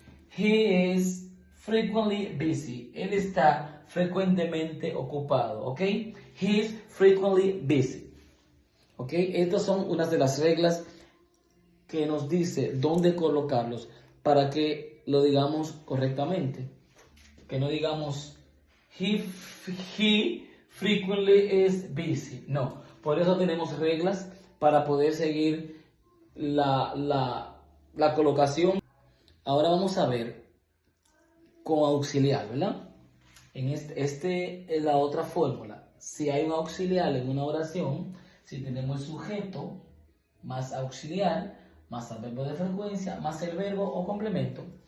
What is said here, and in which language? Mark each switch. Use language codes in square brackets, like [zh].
[en] He is frequently busy. [es] Él está frecuentemente ocupado, ¿ok? [en] He is frequently busy. [es] ¿Ok? Estas son unas de las reglas que nos dice dónde colocarlos para que lo digamos correctamente. Que no digamos [en] he frequently is busy. [es] No, por eso tenemos reglas para poder seguir la colocación. Ahora vamos a ver con auxiliar, ¿verdad? En este es la otra fórmula. Si hay un auxiliar en una oración, si tenemos el sujeto más auxiliar, más el verbo de frecuencia, más el verbo o complemento.